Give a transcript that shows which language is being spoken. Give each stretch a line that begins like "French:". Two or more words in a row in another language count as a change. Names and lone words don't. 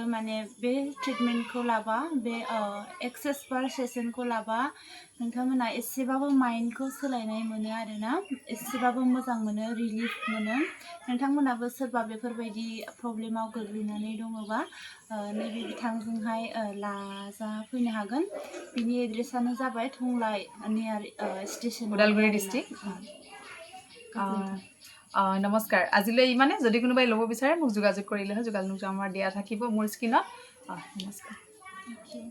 Bodo: माने बे ट्रिटमेन्टखौ लाबा बे
English: access bar session
Bodo: लाबा नोंथांमोना एसेबाबो माइन्डखौ सोलायनाय मोनो आरोना एसेबाबो मोजां मोनो रिलिफ मोनो नोंथांमोनाबो सोरबा बेफोरबायदि प्रब्लेमाव गोग्लैनानै दङबा नैबे बिथांजोंहाय लाजाफैनो हागोन बिनि एड्रेसानो जाबाय थंलाय
English: near station
Assamese: उदालगुरि डिस्ट्रिक्ट নমস্কাৰ আজিলৈ ইমানে যদি কোনোবাই ল'ব বিচাৰে মোক যোগাযোগ কৰিলে হয় যোগাযোগ নম্বৰ দিয়া থাকিব মোৰ স্ক্ৰীনত নমস্কাৰ